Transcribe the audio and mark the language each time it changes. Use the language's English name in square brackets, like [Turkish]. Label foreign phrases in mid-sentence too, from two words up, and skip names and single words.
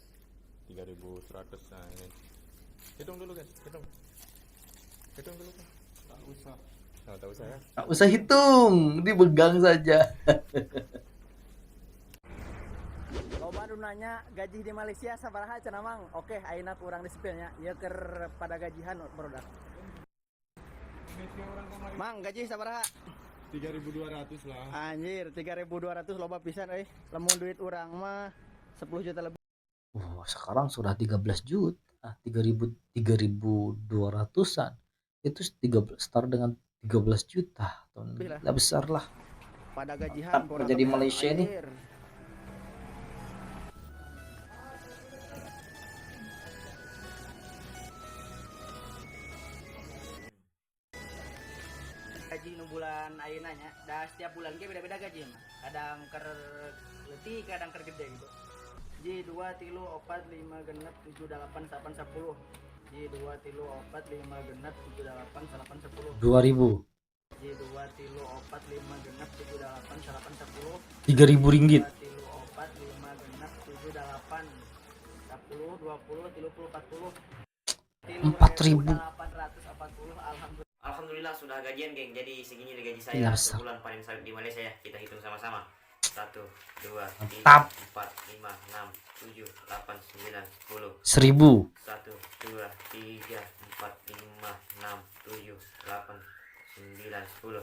[Indonesian] 3.100. Nah ini. Hitung dulu guys, hitung. Hitung dulu kan. Tak usah. Tak usah ya. Tak usah hitung, dipegang saja. Lo baru nanya gaji di Malaysia [Sundanese] sabaraha cenah mang. Oke, ayeuna kurang di spillnya. Ya ker pada gajihan produk. Mang, gaji sabaraha? 3.200 lah. Anjir, 3.200 loba pisan euy. Lamun duit urang mah 10 juta lebih. [Indonesian] Sekarang sudah 13 juta. 3.200-an. Itu start dengan 13 juta. Lebih besar lah. [Sundanese] pada gajihan [Indonesian] Mantap kerja di Malaysia nih. [Sundanese] Gaji nu bulan ayeuna nya dah setiap bulan ge beda-beda gaji mah. Kadang ker leutik, kadang ker gede gitu. Ji 2 3 4 5 genep 7 8 8 10. Ji 2 3 4 5 genep 7 8 8 10. 2000. Ji 2 3 4 5 genep 7 8 8 10. 3000 ringgit. 2 3 4 5 genep 7 8 10 20 30 40. 4.000. [Indonesian] 840 alhamdulillah. Alhamdulillah sudah gajian geng. Jadi segini nih gaji Iya, saya per bulan panen sawit di Malaysia ya. Kita hitung sama-sama. 1 2 3 Mantap. 4 5 6 7 8 9 10. 1000. 1 2 3 4 5 6 7 8 9 10.